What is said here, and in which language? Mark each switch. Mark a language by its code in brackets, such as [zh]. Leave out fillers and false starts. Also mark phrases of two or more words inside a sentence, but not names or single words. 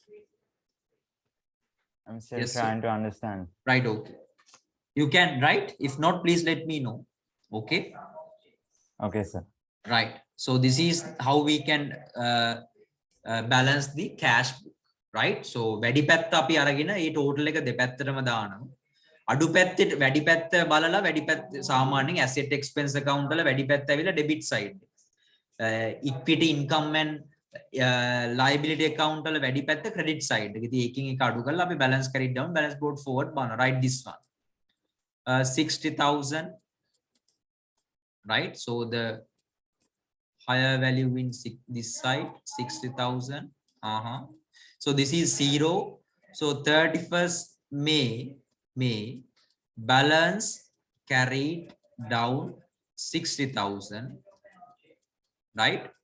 [en] I'm still Yes, trying sir. to understand. Right, okay. You can, right? If not, please let me know. Okay. Okay, sir. Right. So this is how we can balance the cash book. right? So [si] වැඩි පැත්ත අපි අරගෙන ඒ total එක දෙපැත්තටම දානවා. අඩු පැත්තේ වැඩි පැත්ත බලලා වැඩි පැත්ත සාමාන්‍යයෙන් [en] asset expense account [si] වල වැඩි පැත්ත ඇවිල්ලා [en] debit side. equity income and liability account [si] වල වැඩි පැත්ත [en] credit side. [si] ඉතින් ඒකින් එක අඩු කරලා අපි [en] balance carried down, balance brought forward [si] බලනවා. [en] Write this one. 60,000, right? So the higher value in this side 60,000. So this is 0. So 31st May balance carried down 60,000, right?